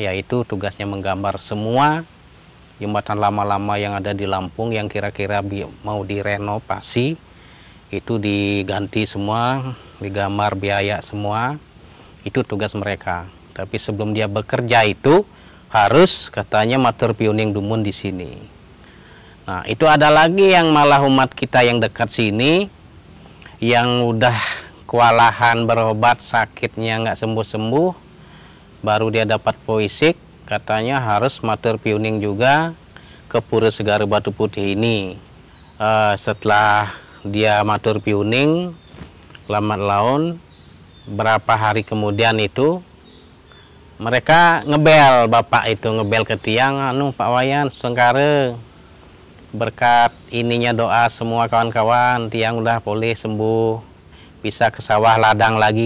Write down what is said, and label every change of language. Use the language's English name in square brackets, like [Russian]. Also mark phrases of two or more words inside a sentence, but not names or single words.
[Indonesian] Yaitu tugasnya menggambar semua jembatan lama-lama yang ada di Lampung yang kira-kira mau direnovasi, itu diganti semua, digambar biaya semua, itu tugas mereka. Tapi sebelum dia bekerja itu harus katanya [Balinese] matur piuning dumun [Indonesian] di sini. Nah itu ada lagi yang malah umat kita yang dekat sini yang udah kewalahan berobat, sakitnya nggak sembuh-sembuh, baru dia dapat poisik, katanya harus [Balinese] matur piuning [Indonesian] juga ke Pura Segara Batu Putih ini. Setelah dia [Balinese] matur piuning [Indonesian] lambat laun, berapa hari kemudian itu Mereka ngebel, bapak itu ngebel ke tiang, anu Pak Wayan Sengkare, berkat ininya doa semua kawan-kawan, tiang udah pulih sembuh, bisa ke sawah ladang lagi.